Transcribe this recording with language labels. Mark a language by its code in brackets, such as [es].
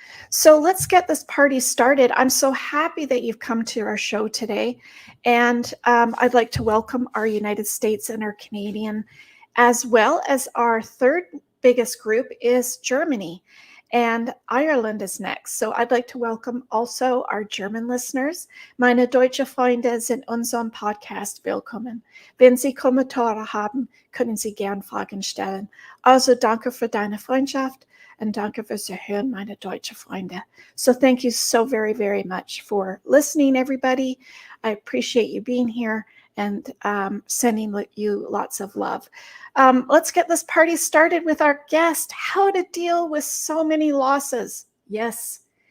[en] So let's get this party started. I'm so happy that you've come to our show today. And I'd like to welcome our United States and our Canadian, as well as our third biggest group is Germany. And Ireland is next. So I'd like to welcome also our German listeners. [de] Meine deutsche Freunde sind unserem Podcast willkommen. Wenn Sie Kommentare haben, können Sie gern Fragen stellen. Also danke für deine Freundschaft. Und danke fürs Hören, meine deutsche Freunde. [en] So thank you so very, very much for listening, everybody. I appreciate you being here and sending you lots of love. Let's get this party started with our guest, how to deal with so many losses. Yes.